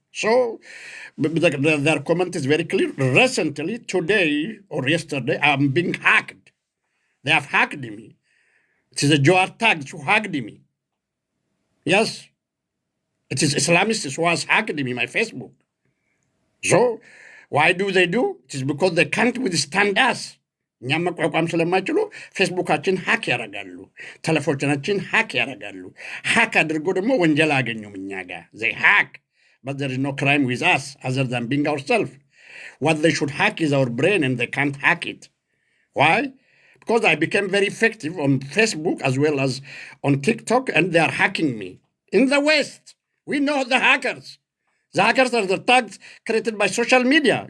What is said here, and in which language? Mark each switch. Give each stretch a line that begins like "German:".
English: So their comment is very clear. Recently, today or yesterday, I'm being hacked. They have hacked me. It is the Jawar tags who hacked me. Yes, it is Islamists who has hacked me, my Facebook. So, why do they do? It is because they can't withstand us.
Amharic: እኛም መቋቋም ስለማይችሉ ፌስቡካችን ሀክ ያደርጋሉ፣ ቴሌፎናችን ሀክ ያደርጋሉ። ሀክ አድርጎ ደግሞ ወንጀል አገኙም እኛ ጋር።
English: they hack, but there is no crime with us other than being ourselves. What they should hack is our brain, and they can't hack it. Why? Because I became very effective on Facebook as well as on TikTok, and they are hacking me. In the West, we know the hackers. The hackers are the tags created by social media.